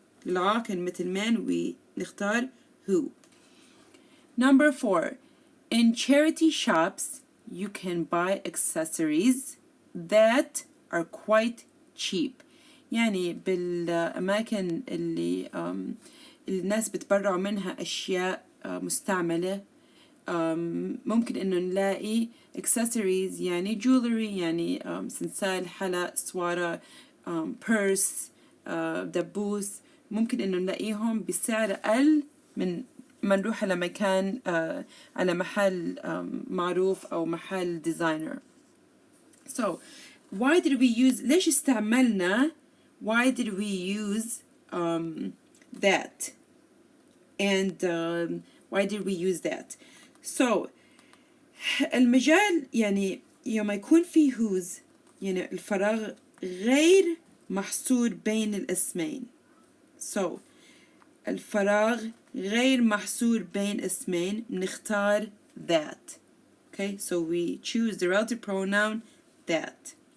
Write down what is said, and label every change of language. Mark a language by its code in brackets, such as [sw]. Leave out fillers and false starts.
[ar] للعاقل مثل man ونختار who. [en] Number 4, in charity shops you can buy accessories that are quite cheap. [ar] يعني بالأماكن اللي الناس بتبرعوا منها أشياء مستعملة ممكن إنه نلاقي accessories يعني jewelry يعني سلسال حلق سوارة purse دبوس ممكن إنه نلاقيهم بسعر أقل من ما نروح على مكان على محل معروف أو محل designer. [en] So why did we use [ar] ليش استعملنا [en] why did we use that and why did we use that so [ar] المجال يعني يوم يكون في [en] whose [ar] يعني الفراغ غير محصور بين الاسمين [en] so [ar] الفراغ غير محصور بين اسمين نختار [en] that okay so we choose the relative pronoun that.